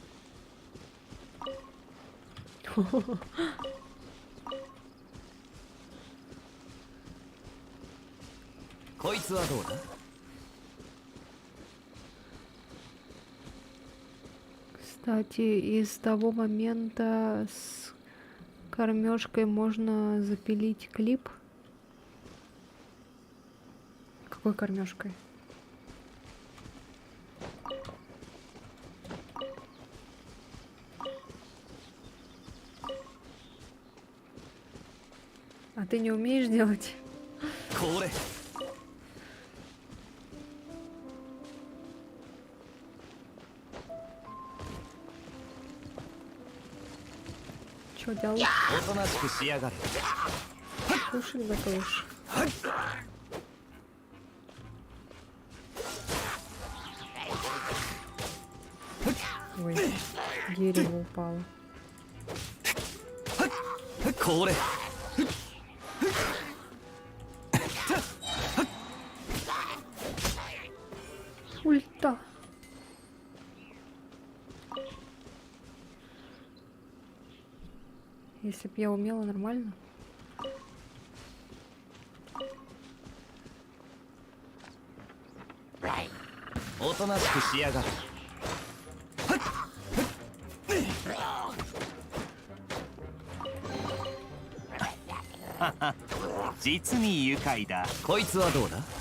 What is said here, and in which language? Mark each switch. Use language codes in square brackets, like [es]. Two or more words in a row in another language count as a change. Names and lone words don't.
[ja] こいつはどうだ。 [ru] Кстати, из того момента с кормежкой можно запилить клип. Какой кормежкой? А ты не умеешь делать? [ja] これ [ru] Что делаешь? [ja] おとなしくしやがれ。 [ru] Кушать готовишь? Ой, дерево упало. [ja] これ [ru] Ульта. Если б я умела нормально. [ja] おとなしくしやがれ。実に愉快だ。こいつはどうだ。